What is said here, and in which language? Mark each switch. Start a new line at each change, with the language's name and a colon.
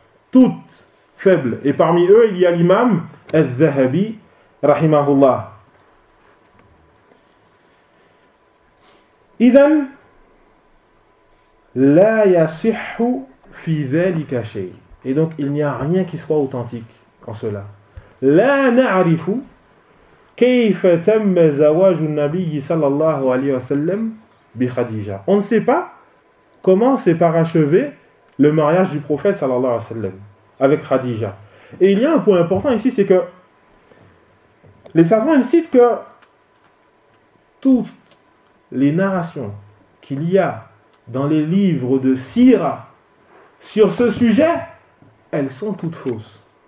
French: Toutes faibles. Et parmi eux, il y a l'imam al-Zahabi, rahimahullah.
Arabic: Idan, la yasihu fi dhalika shay.
French: Et donc, il n'y a rien qui soit authentique en cela.
Arabic: La na'arifu كيف تم زواج النبي صلى الله عليه وسلم بخديجة.
French: On ne sait pas comment s'est parachevé le mariage du prophète صلى الله عليه وسلم avec Khadija. Et il y a un point important ici, c'est que les savants ils citent que toutes les narrations qu'il y a dans les livres de Sira sur ce sujet, elles sont toutes fausses.